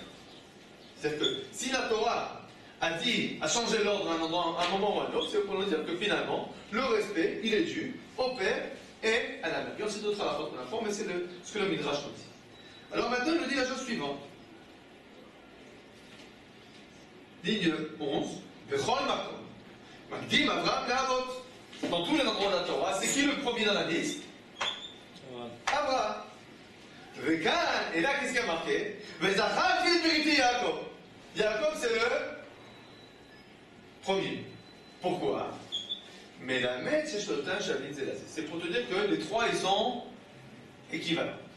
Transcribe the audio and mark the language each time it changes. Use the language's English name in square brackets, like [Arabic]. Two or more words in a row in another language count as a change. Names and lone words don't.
[French] C'est-à-dire que si la Torah a changé l'ordre à un moment ou à un autre, c'est pour nous dire que finalement, le respect, il est dû au père et à la mère. Il y a aussi d'autres halachot qu'on apprend, mais c'est ce que le Midrash nous dit. Alors maintenant, il nous dit la chose suivante. Ligne 11. [Hebrew] בכל מקום מקדים אברהם לאבות. [French] Dans tous les endroits de la Torah, c'est qui le premier dans la liste? Avraham. Et là, qu'est-ce qu'il y a marqué? Yaakov. Yaakov, c'est le premier. Pourquoi? Mais la mettre, c'est pour te dire que les trois, ils sont équivalents.